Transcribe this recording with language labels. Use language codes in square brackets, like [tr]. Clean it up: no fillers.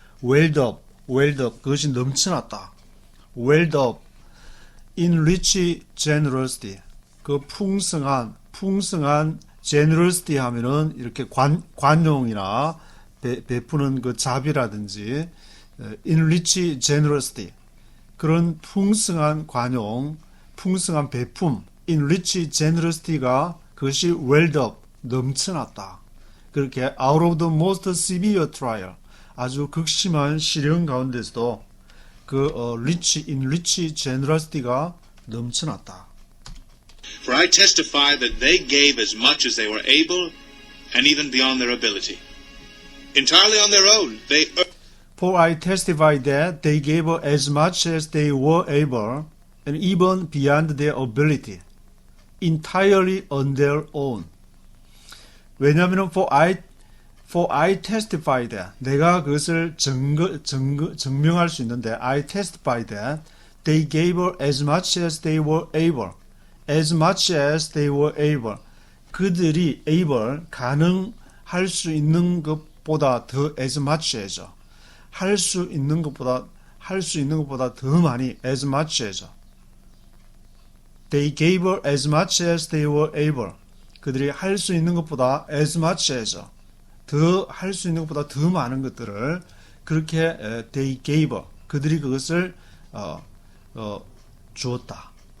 [en] welled up, [ko] 그것이 넘쳐났다. [en] welled up in rich generosity, [ko] 그 풍성한 generosity 하면은 이렇게 관용이나 베푸는 그 자비라든지 [en] in rich generosity, [ko] 그런 풍성한 관용, 풍성한 베품, in rich generosity가 그것이 [en] welled up, [ko] 넘쳐났다. 그렇게 [en] out of the most severe trial, [ko] 아주 극심한 시련 가운데서도 [en] in rich generosity [ko] 가 넘쳐났다. [en] For I testify that they gave as much as they were able and even beyond their ability. Entirely on their own, For I testify that they gave as much as they were able and even beyond their ability. Entirely on their own. [ko] 왜냐하면 [en] for I testify that, [ko] 내가 그것을 증명할 수 있는데, [en] I testify that they gave as much as they were able. As much as they were able. [ko] 그들이 able, 가능할 수 있는 것보다 더 [en] as much as. [ko] 할 수 있는 것보다 더 많이 [en] as much as. They gave as much as they were able. [ko] 그들이 할 수 있는 것보다 [en] as much as, [ko] 더 할 수 있는 것보다 더 많은 것들을 그렇게 [en] they gave, [ko] 그들이 그것을 주었다.